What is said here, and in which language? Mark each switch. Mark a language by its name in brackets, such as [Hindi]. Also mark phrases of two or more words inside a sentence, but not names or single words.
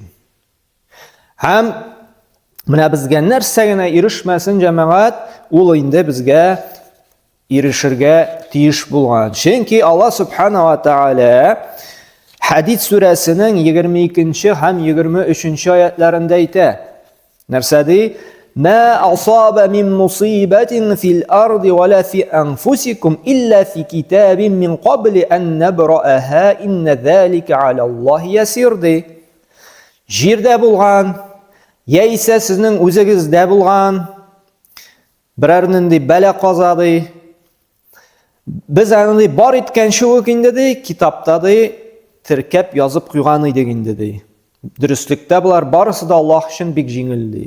[Tatar] Һәм менә безгә нәрсә генә ирешмәсен җәмәгать, ул инде безгә ирешергә тиеш булган. Чөнки Аллаһ [Arabic] سبحانه وتعالى [Tatar] Хадис сүрәсенең 22-нче һәм 23-нче аятларында әйтә. Нәрсә ди? [Arabic] ما أصاب من مصيبة في الأرض ولا في أنفسكم إلا في كتاب من قبل أن نبرأها إن ذلك على الله يسير دي. [Tatar] Җирдә булган яисә сезнең үзегездә булган берәр нинди бәла каза ди. Без аны бар иткәнче үк инде ди, китапта ди теркәп язып куйган идек инде ди. Дөрестлектә булар барысы да Аллаһ өчен бик җиңел ди.